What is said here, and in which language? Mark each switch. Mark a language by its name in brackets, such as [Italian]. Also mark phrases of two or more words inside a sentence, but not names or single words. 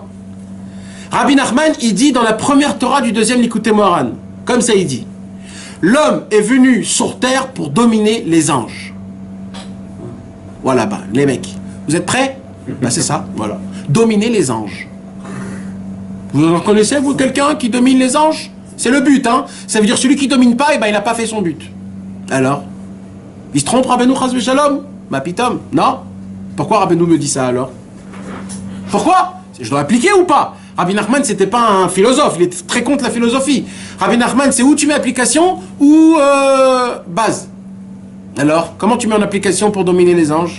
[French] Rabbi Nachman, il dit dans la première Torah du deuxième Likutei Moharan, comme ça il dit, l'homme est venu sur terre pour dominer les anges. Voilà, bah, les mecs. Vous êtes prêts? Bah, c'est ça, voilà. Dominer les anges. Vous en connaissez, vous, quelqu'un qui domine les anges? C'est le but, hein. Ça veut dire celui qui domine pas, eh ben, il n'a pas fait son but. Alors? Il se trompe, [Hebrew] רבנו חס ושלום? מה פתאום, [French] non? Pourquoi Rabbeinu me dit ça alors? Pourquoi? Je dois appliquer ou pas? Rabbi Nachman, c'était pas un philosophe, il était très contre la philosophie. Rabbi Nachman, c'est où tu mets application ou base. Alors, comment tu mets en application pour dominer les anges?